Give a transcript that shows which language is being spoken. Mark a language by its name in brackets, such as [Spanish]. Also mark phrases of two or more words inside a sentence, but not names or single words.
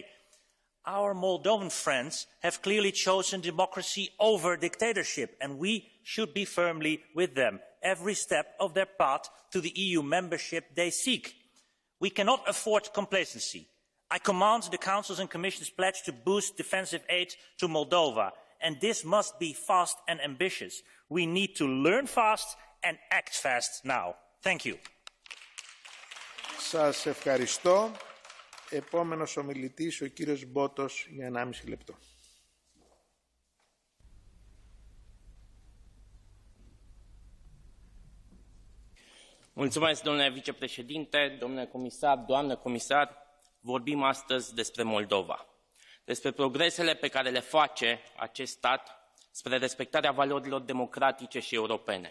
[English] Our Moldovan friends have clearly chosen democracy over dictatorship, and we should be firmly with them every step of their path to the EU membership they seek. We cannot afford complacency. I command the Council's and Commission's pledge to boost defensive aid to Moldova, and this must be fast and ambitious. We need to learn fast and act fast now. Thank you. [Greek] Σας ευχαριστώ. Επόμενος ομιλητής, ο κύριος Μπότος, για 1,5 λεπτό. [Romanian] Mulțumesc, domnule vicepreședinte, domnule comisar, doamnă comisar. Vorbim astăzi despre Moldova, despre progresele pe care le face acest stat spre respectarea valorilor democratice și europene.